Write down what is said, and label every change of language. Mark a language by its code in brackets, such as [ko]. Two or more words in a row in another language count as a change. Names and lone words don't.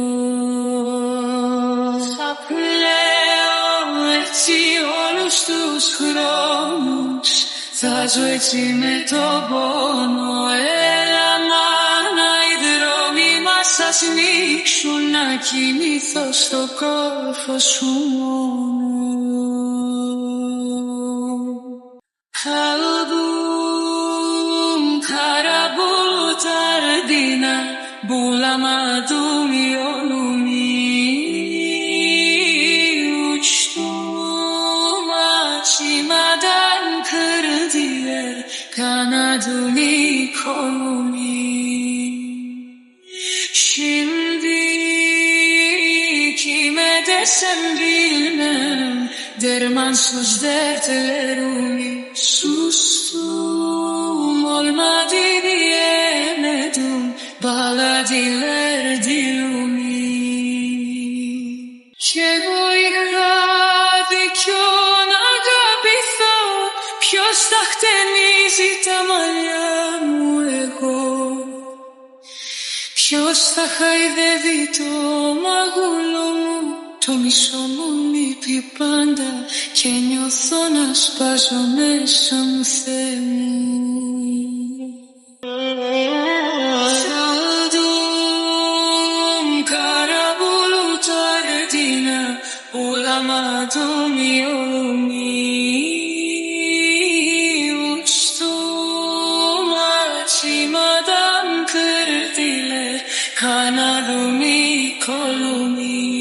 [el] Θα πλέω έτσι όλους τους χρόνους, θα ζω έτσι με τον πόνο. Έλα μάνα, οι δρόμοι μας θα σμίξουν, να κοιμηθώ στο κόρφο σου μόνο. [tr] Album karabulu tardina, bulamadım yolumu. Uçtum açmadan kırdılar kanadımı kolumu. Şimdi kime desem bilmem, dermansız dertlerimi. Sustum, olmadı diyemedim, bağladılar dilimi. [el] Και εγώ είχα δίκιο να αγαπηθώ, ποιος θα χτενίζει τα μαλλιά μου εγώ. Ποιος θα χαϊδεύει το μαγούλο μου, το μισό μου λείπει πάντα και νιώθω να σπάζω μέσα μου, Θεέ μου. [tr] Saldım kara bulut ardına, bulamadım yolumu. Uçtum açmadan kırdılar kanadımı kolumu.